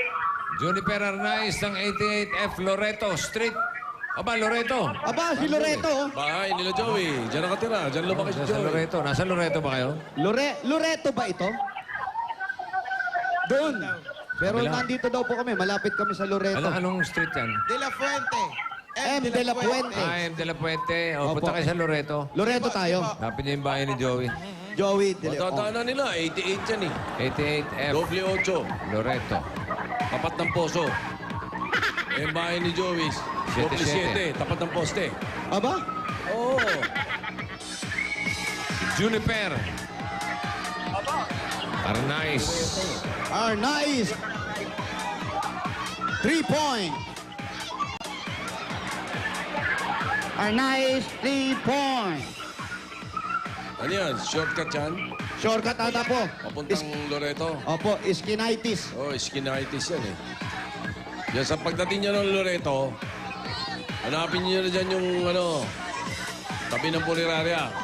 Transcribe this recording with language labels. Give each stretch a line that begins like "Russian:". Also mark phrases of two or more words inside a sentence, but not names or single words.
Filipino: Juniper Arnaiz ng 88F Loreto Street. Aba, Loreto. Aba, si Loreto. oh. Bahay nila Joey. Diyan nakatira. Diyan lumaki si Nasa Joey. Loreto. Nasa Loreto ba kayo? Loreto ba ito? Doon. Pero Kabila. nandito daw po kami. Malapit kami sa Loreto. Anong street yan? De La Fuente. M. De La Fuente. M. De La Puente. O, Opo. punta kayo sa Loreto. Loreto tayo. Hanapin niyo yung bahay ni Joey. Joey De Leon. Matadaanan nila. 88 yan eh. 88F Doble 8. Loreto. Tapat ng poso. Yung bahay ni Joey. Doble 7. 7. Tapat ng poste. Aba? Oo. Juniper. Arnaiz.
English: Nice. 3 point. Nice 3 point.
Filipino: Ano yan? Shortcut yan? Shortcut ata po. Papuntang Loreto. Opo, Iskinitis. Oh, skinitis yan eh. Yan sa pagdating niya ng Loreto, hanapin niyo na dyan yung ano, tabi ng Punerarya.